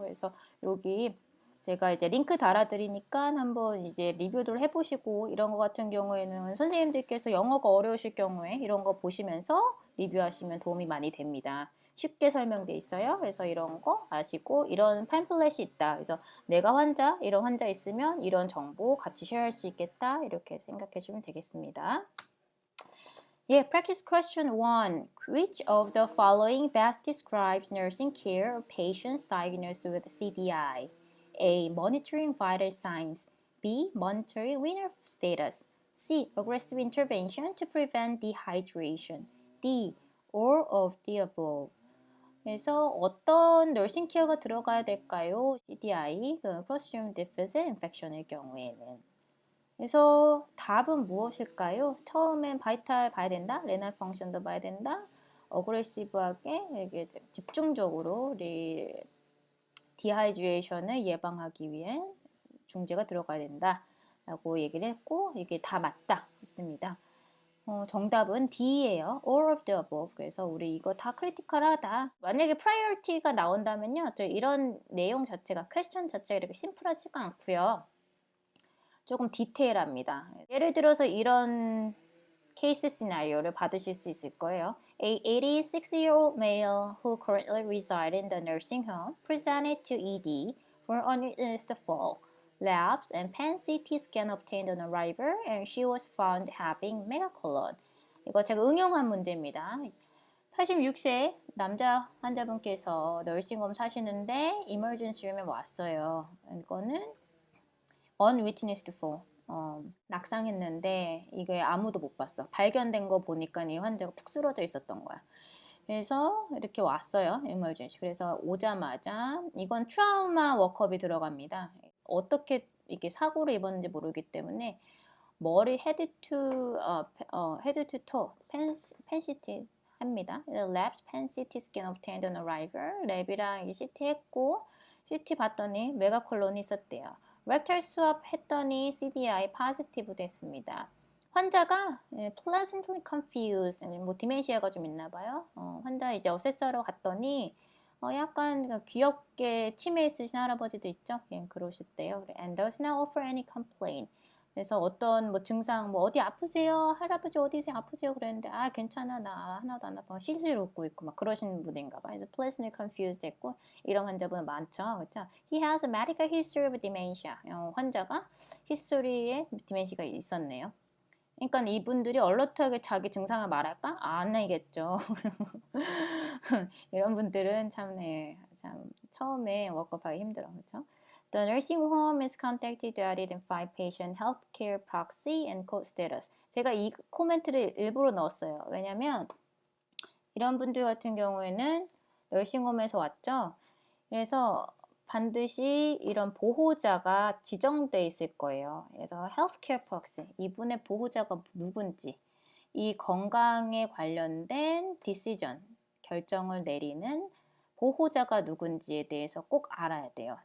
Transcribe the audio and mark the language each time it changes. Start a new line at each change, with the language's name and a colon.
Korean: 그래서 여기 제가 이제 링크 달아드리니까 한번 이제 리뷰를 해보시고, 이런 거 같은 경우에는 선생님들께서 영어가 어려우실 경우에 이런 거 보시면서 리뷰하시면 도움이 많이 됩니다. 쉽게 설명돼 있어요. 그래서 이런 거 아시고, 이런 팸플렛이 있다. 그래서 내가 이런 환자 있으면 이런 정보 같이 쉐어할 수 있겠다. 이렇게 생각해 주시면 되겠습니다.
English: Yeah, practice question 1. Which of the following best describes nursing care of patients diagnosed with CDI? A. Monitoring vital signs. B. Monitoring renal status. C. Aggressive intervention to prevent dehydration. D. All of the above.
Korean: 그래서 어떤 너싱 케어가 들어가야 될까요? CDI, Clostridium difficile infection의 경우에는. 그래서 답은 무엇일까요? 처음엔 바이탈 봐야 된다, 레날 펑션도 봐야 된다, 어그레시브하게 이게 집중적으로 디하이드레이션을 예방하기 위해 중재가 들어가야 된다 라고 얘기를 했고, 이게 다 맞다 했습니다. 정답은 D예요.
English: All of the above.
Korean: 그래서 우리 이거 다 크리티컬하다. 만약에 프라이어티가 나온다면요, 이런 내용 자체가, 퀘스천 자체가 이렇게 심플하지가 않고요, 조금 디테일합니다. 예를 들어서 이런 케이스 시나리오를 받으실 수 있을 거예요.
English: A 86-year-old male who currently resides in the nursing home presented to ED for unwitnessed fall, labs and pan CT scan obtained on arrival, and she was found having megacolon.
Korean: 이거 제가 응용한 문제입니다. 86세 남자 환자분께서 너싱홈 사시는데 이머전시 룸에 왔어요. 이거는 unwitnessed fall, 낙상했는데 이게 아무도 못 봤어. 발견된 거 보니까 이 환자가 푹 쓰러져 있었던 거야. 그래서 이렇게 왔어요, emergency. 그래서 오자마자 이건 트라우마 워크업이 들어갑니다. 어떻게 이게 사고를 입었는지 모르기 때문에 머리 헤드 투 toe 펜시티 합니다.
English: Left pen CT scan obtained on arrival.
Korean: 랩이랑 CT 했고, CT 봤더니 메가콜론이 있었대요. 렉탈 수압 했더니 CDI 포지티브 됐습니다. 환자가
English: pleasantly confused,
Korean: 뭐 디멘시아가 좀 있나 봐요. 환자 이제 어세서로 갔더니 약간 귀엽게 치매 있으신 할아버지도 있죠. 예, 그러셨대요.
English: And does not offer any complaint.
Korean: 그래서 어떤 뭐 증상, 뭐 어디 아프세요? 할아버지 어디 아프세요? 그랬는데 괜찮아, 나 하나도 안 아파, 실실 웃고 있고 막 그러시는 분인가 봐. 그래서
English: pleasantly confused
Korean: 했고, 이런 환자분은 많죠. 그렇죠?
English: He has a medical history of dementia.
Korean: 환자가 히스토리에 디멘시가 있었네요. 그러니까 이분들이 얼럿하게 자기 증상을 말할까? 안 하겠죠. 이런 분들은 참 처음에 워크업하기 힘들어. 그렇죠?
English: The nursing home is contacted to identify patient healthcare proxy and code status.
Korean: 제가 이 코멘트를 일부러 넣었어요. 왜냐면 이런 분들 같은 경우에는 너싱홈에서 왔죠. 그래서 반드시 이런 보호자가 지정돼 있을 거예요. 그래서 healthcare proxy, 이분의 보호자가 누군지, 이 건강에 관련된 디시전, 결정을 내리는 보호자가 누군지에 대해서 꼭 알아야 돼요.